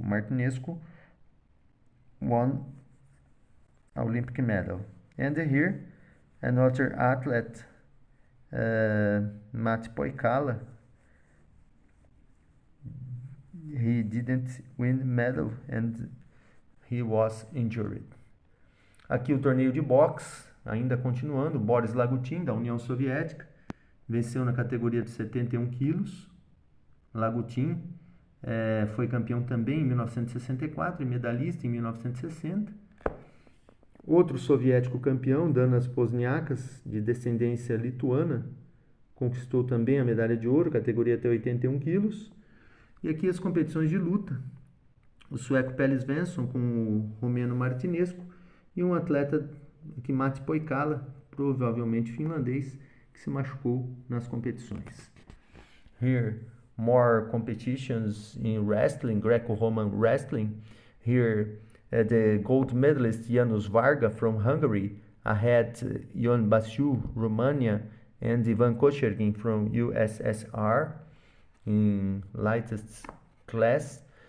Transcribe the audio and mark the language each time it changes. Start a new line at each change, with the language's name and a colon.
English: Martinescu won Olympic medal. And here, another athlete, Matt Poikala, he didn't win medal and he was injured.
Portuguese: Aqui o torneio de boxe, ainda continuando, Boris Lagutin, da União Soviética, venceu na categoria de 71 quilos. Lagutin foi campeão também em 1964 e medalhista em 1960. Outro soviético campeão, Danas Pozniakas, de descendência lituana, conquistou também a medalha de ouro, categoria até 81 quilos. E aqui as competições de luta. O sueco Pele Svensson com o romeno Martinescu e um atleta aqui, Matti Poikala, provavelmente finlandês, que se machucou nas competições.
English: Here, more competitions in wrestling, Greco-Roman wrestling. Here, the gold medalist Janusz Varga from Hungary ahead Ion Basiu, Romania, and Ivan Kochergin from USSR in lightest class.